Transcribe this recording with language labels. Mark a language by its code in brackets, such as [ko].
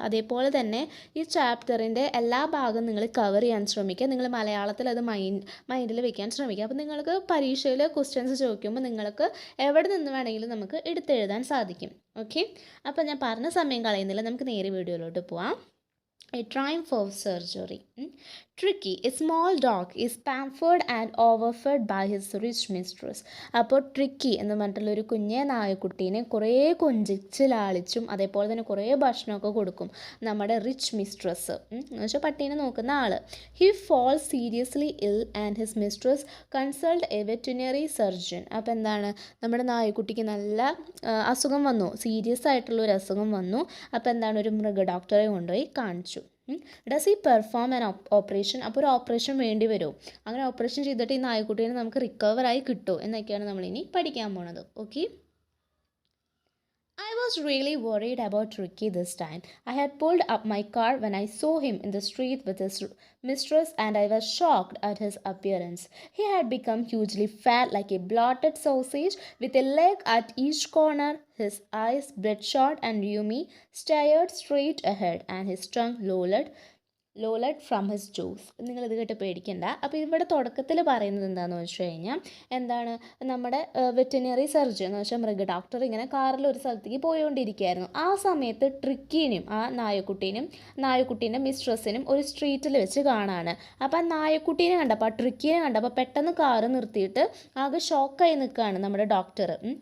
[ml] അതേപോലെ ഈ ചാപ്റ്ററിൻ്റെ എല്ലാ ഭാഗവും നിങ്ങൾ കവർ ചെയ്യാൻ ശ്രമിക്കുക. നിങ്ങൾ മലയാളത്തിൽ അത് മൈൻഡിൽ വെക്കാൻ ശ്രമിക്കുക. അപ്പോൾ നിങ്ങൾക്ക് പരീക്ഷയിൽ ക്വസ്റ്റ്യൻസ് ചോദിക്കുമ്പോൾ നിങ്ങൾക്ക് എവിടെ നിന്ന് വേണമെങ്കിലും നമുക്ക് എടുത്തെഴുതാൻ സാധിക്കും. ഓക്കെ, അപ്പോൾ ഞാൻ പറഞ്ഞ സമയം കളയുന്നില്ല, നമുക്ക് നേരെ വീഡിയോയിലോട്ട് പോവാം. [en] A triumph of surgery. Tricky, a small dog, is pampered and overfed by his rich mistress. [ml] അപ്പോൾ ട്രിക്കി എന്ന് പറഞ്ഞിട്ടുള്ള ഒരു കുഞ്ഞേ നായക്കുട്ടീനെ കുറേ കൊഞ്ചിച്ച് ലാളിച്ചും അതേപോലെ തന്നെ കുറേ ഭക്ഷണമൊക്കെ കൊടുക്കും നമ്മുടെ റിച്ച് മിസ്ട്രസ് എന്ന് വെച്ചാൽ പട്ടീനെ നോക്കുന്ന ആൾ. [en] He falls seriously ill and his mistress consult a veterinary surgeon. [ml] അപ്പോൾ എന്താണ്, നമ്മുടെ നായക്കുട്ടിക്ക് നല്ല അസുഖം വന്നു, സീരിയസ് ആയിട്ടുള്ള ഒരു അസുഖം വന്നു. അപ്പോൾ എന്താണ്, ഒരു മൃഗ ഡോക്ടറെ കൊണ്ടുപോയി കാണിച്ചു. [en] Does he perform an operation. [ml] അപ്പോൾ ഒരു ഓപ്പറേഷൻ വേണ്ടി വരുമോ, അങ്ങനെ ഓപ്പറേഷൻ ചെയ്തിട്ട് ഈ നായക്കുട്ടീനെ നമുക്ക് റിക്കവറായി കിട്ടുമോ എന്നൊക്കെയാണ് നമ്മളിനി പഠിക്കാൻ പോണത്. [en] Okay, I was really worried about Ricky this time. I had pulled up my car when I saw him in the street with his mistress and I was shocked at his appearance. He had become hugely fat, like a bloated sausage, with a leg at each corner. His eyes, bloodshot and rheumy, stared straight ahead and his tongue lolled from his jaws. [ml] നിങ്ങളിത് കേട്ട് പേടിക്കണ്ട. അപ്പോൾ ഇവിടെ തുടക്കത്തിൽ പറയുന്നത് എന്താണെന്ന് വെച്ച് കഴിഞ്ഞാൽ, എന്താണ്, നമ്മുടെ വെറ്റിനറി സർജൻ എന്ന് വെച്ചാൽ മൃഗ ഡോക്ടർ ഇങ്ങനെ കാറിൽ ഒരു സ്ഥലത്തേക്ക് പോയിക്കൊണ്ടിരിക്കുകയായിരുന്നു. ആ സമയത്ത് ട്രിക്കീനും ആ നായക്കുട്ടീൻ്റെ മിസ്ട്രസ്സിനും ഒരു സ്ട്രീറ്റിൽ വെച്ച് കാണാണ്. അപ്പോൾ ആ നായക്കുട്ടീനെ കണ്ടപ്പോൾ, ആ ട്രിക്കീനെ കണ്ടപ്പോൾ പെട്ടെന്ന് കാറ് നിർത്തിയിട്ട് ആകെ ഷോക്കായി നിൽക്കുകയാണ് നമ്മുടെ ഡോക്ടർ.